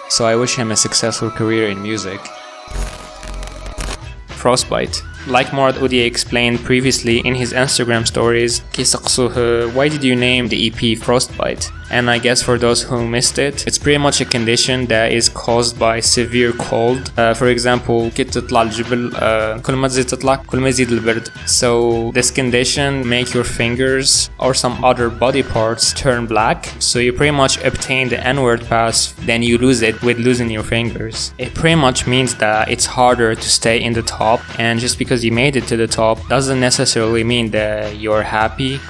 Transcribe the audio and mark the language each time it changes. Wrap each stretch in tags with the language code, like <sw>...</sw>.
<en>So I wish him a successful career in music. Frostbite. Like Mourad Oudia explained previously in his Instagram stories, why did you name the EP Frostbite? And I guess for those who missed it, it's pretty much a condition that is caused by severe cold. For example,</en> <ar>كي تطلع الجبل كل ما تزيد تطلع كل ما يزيد البرد.</ar> <en>So this condition make your fingers or some other body parts turn black. So you pretty much obtain the N-word pass, then you lose it with losing your fingers. It pretty much means that it's harder to stay in the top, and just because you made it to the top doesn't necessarily mean that you're happy.</en>